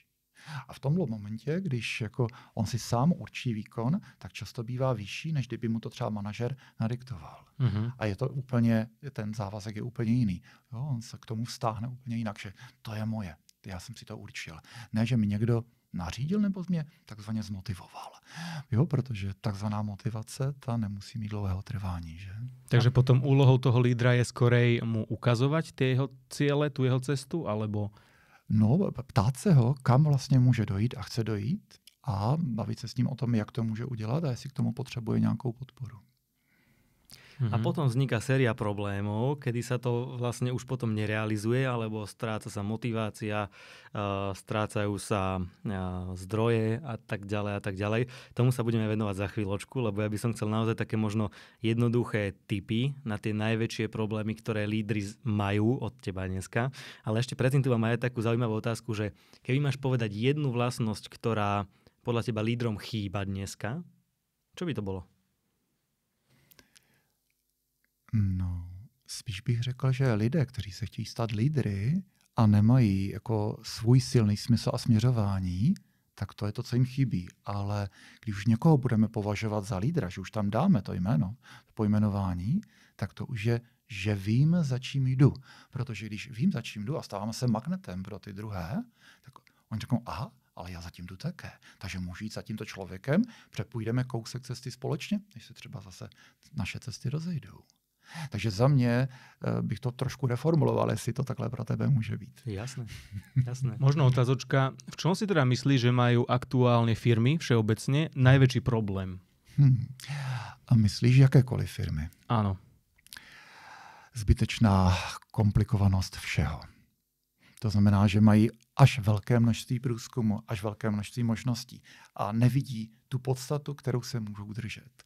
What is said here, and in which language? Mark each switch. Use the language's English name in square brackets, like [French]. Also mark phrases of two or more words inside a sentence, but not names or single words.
[Czech] A v tomhle momentě, když jako on si sám určí výkon, tak často bývá vyšší, než kdyby mu to třeba manažer nadiktoval. A je to úplně, ten závazek je úplně jiný. Jo, on se k tomu vztáhne úplně jinak, že to je moje, já jsem si to určil. Ne, že mi někdo nařídil nebo mě takzvaně zmotivoval. Jo, protože takzvaná motivace, ta nemusí mít dlouhého trvání. Že? [Slovak] Takže potom úlohou toho lídra je skorej mu ukazovať tie jeho ciele, tu jeho cestu, alebo... [Czech] No, ptát se ho, kam vlastně může dojít a chce dojít a bavit se s ním o tom, jak to může udělat a jestli k tomu potřebuje nějakou podporu. [Slovak] A potom vzniká séria problémov, kedy sa to vlastne už potom nerealizuje, alebo stráca sa motivácia, strácajú sa zdroje a tak ďalej a tak ďalej. Tomu sa budeme venovať za chvíľočku, lebo ja by som chcel naozaj také možno jednoduché tipy na tie najväčšie problémy, ktoré lídri majú od teba dneska. Ale ešte predtým tu mám aj takú zaujímavú otázku, že keby máš povedať jednu vlastnosť, ktorá podľa teba lídrom chýba dneska, čo by to bolo? [Czech] No, spíš bych řekl, že lidé, kteří se chtějí stát lídry a nemají jako svůj silný smysl a směřování, tak to je to, co jim chybí. Ale když už někoho budeme považovat za lídra, že už tam dáme to jméno, to pojmenování, tak to už je, že vím, za čím jdu. Protože když vím, za čím jdu a stáváme se magnetem pro ty druhé, tak oni řeknou, aha, ale já zatím jdu také. Takže můžu jít za tímto člověkem, přepůjdeme kousek cesty společně, než se třeba zase naše cesty rozejdou. Takže za mě bych to trošku reformuloval, jestli to takhle pro tebe může být. [Slovak] Jasné. Možno otázočka, v čom si teda myslíš, že majú aktuálne firmy všeobecne najväčší problém? [Czech] A myslíš jakékoliv firmy? [Slovak] Áno. [Czech] Zbytečná komplikovanost všeho. To znamená, že mají až velké množství průzkumu, až velké množství možností a nevidí tu podstatu, kterou se můžou držet.